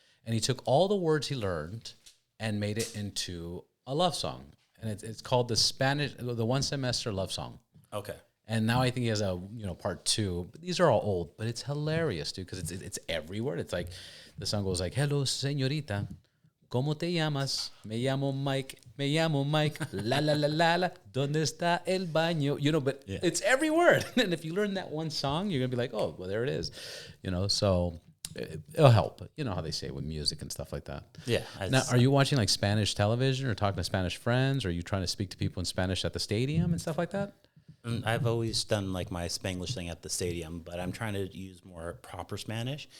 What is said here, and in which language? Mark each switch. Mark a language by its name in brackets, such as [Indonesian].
[English] And he took all the words he learned and made it into a love song. And it's called the 1 semester love song. Okay. And now I think he has a part 2. But these are all old, but it's hilarious, dude, because it's every word. It's like the song goes like, "Hello, [Spanish] señorita, ¿cómo te llamas? Me llamo Mike, la la la la la, ¿dónde está el baño?" [English] But it's every word. And if you learn that one song, you're gonna be like, "Oh, well, there it is," So it'll help. You know how they say with music and stuff like that. Yeah. Now, are you watching like Spanish television or talking to Spanish friends? Or are you trying to speak to people in Spanish at the stadium and stuff like that? I've always done like my Spanglish thing at the stadium, but I'm trying to use more proper Spanish.